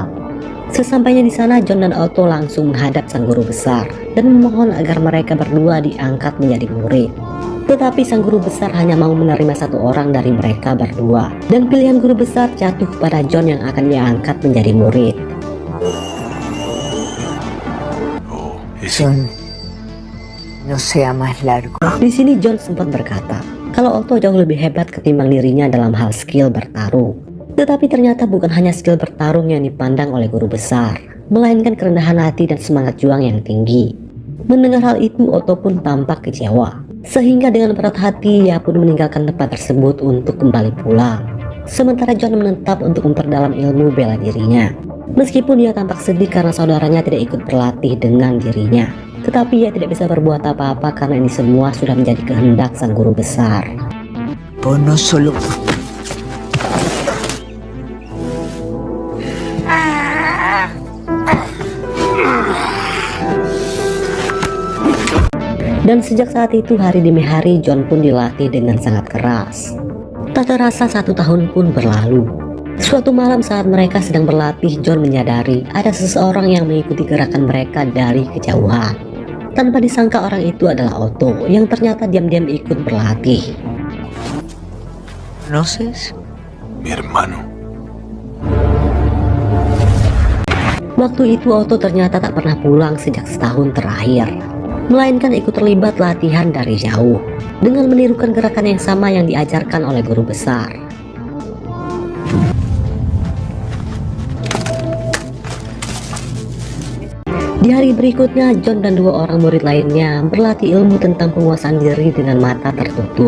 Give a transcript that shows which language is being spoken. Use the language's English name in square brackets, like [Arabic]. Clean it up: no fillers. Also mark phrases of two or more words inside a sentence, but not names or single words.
[Indonesian] Sesampainya di sana, John dan Otto langsung menghadap sang guru besar dan memohon agar mereka berdua diangkat menjadi murid. Tetapi sang guru besar hanya mau menerima satu orang dari mereka berdua, dan pilihan guru besar jatuh kepada John yang akan ia angkat menjadi murid. [Spanish] John, no sea más largo. [Indonesian] Di sini John sempat berkata kalau Otto jauh lebih hebat ketimbang dirinya dalam hal skill bertarung. Tetapi ternyata bukan hanya skill bertarung yang dipandang oleh guru besar, melainkan kerendahan hati dan semangat juang yang tinggi. Mendengar hal itu, Otto pun tampak kecewa, sehingga dengan berat hati ia pun meninggalkan tempat tersebut untuk kembali pulang. Sementara John menetap untuk memperdalam ilmu bela dirinya. Meskipun ia tampak sedih karena saudaranya tidak ikut berlatih dengan dirinya, tetapi ia tidak bisa berbuat apa-apa karena ini semua sudah menjadi kehendak sang guru besar. [Spanish] No solo... [Indonesian] Dan sejak saat itu hari demi hari John pun dilatih dengan sangat keras. Tak terasa 1 tahun pun berlalu. Suatu malam saat mereka sedang berlatih, John menyadari ada seseorang yang mengikuti gerakan mereka dari kejauhan. Tanpa disangka orang itu adalah Otto yang ternyata diam-diam ikut berlatih. [Spanish] ¿Conoces? Mi hermano. [Indonesian] Waktu itu Otto ternyata tak pernah pulang sejak setahun terakhir. melainkan ikut terlibat latihan dari jauh dengan menirukan gerakan yang sama yang diajarkan oleh guru besar. Di hari berikutnya, John dan dua orang murid lainnya berlatih ilmu tentang penguasaan diri dengan mata tertutup.